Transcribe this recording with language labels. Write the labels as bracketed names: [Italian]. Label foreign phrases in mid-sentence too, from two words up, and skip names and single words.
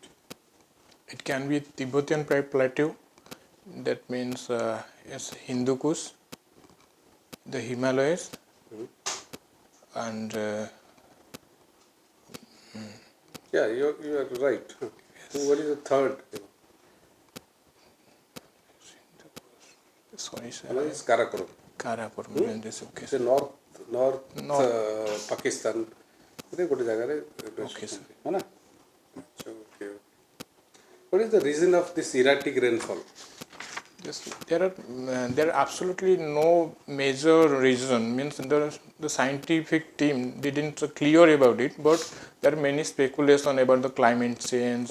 [English] It can be Tibetan Plateau. That means yes, Hindu Kush, the Himalayas, and Yeah, you are right. So what is the third? Sorry, sir. Another is Karakoram. Karakoram. This okay. It's a north North. Pakistan. [Odia] ଗୋଟେ ଗୋଟେ ଜାଗାରେ [English] Okay, sir. [Hindi] है ना? अच्छा, [English] okay. What is the reason of this erratic rainfall? Yes, there are absolutely no major reason. Means the scientific team didn't clear about it, but there are many speculation about the climate change.